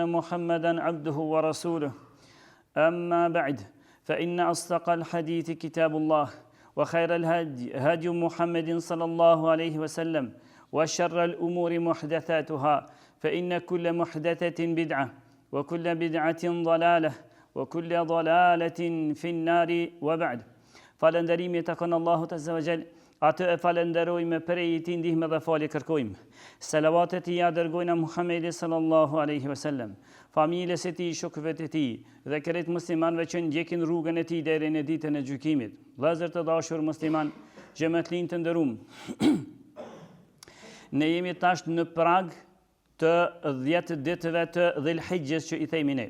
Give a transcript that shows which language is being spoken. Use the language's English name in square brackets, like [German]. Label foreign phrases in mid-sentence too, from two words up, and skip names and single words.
[Arabic] محمدا عبده ورسوله أما بعد فإن أصدق الحديث كتاب الله وخير الهدي هدي محمد صلى الله عليه وسلم وشر الأمور محدثاتها فإن كل محدثة بدعة وكل بدعة ضلالة وكل ضلالة في النار وبعد [Albanian] Falënderimi të kënë Allahut Azza wa Jall, atë e falenderojmë prej i ti ndihme dhe falje kërkojmë. Salavatet i ja dërgojnë Muhammedi [Arabic] صلى الله عليه وسلم, [Albanian] familjes e ti, shokëve të ti, dhe kërejt muslimanve që ndjekin rrugën e ti deri në ditën e gjykimit. Vëllezër të dashur musliman, xhamatllin të nderuam. Ne jemi tash në prag të 10 ditëve të Dhulhijhes që i themi ne.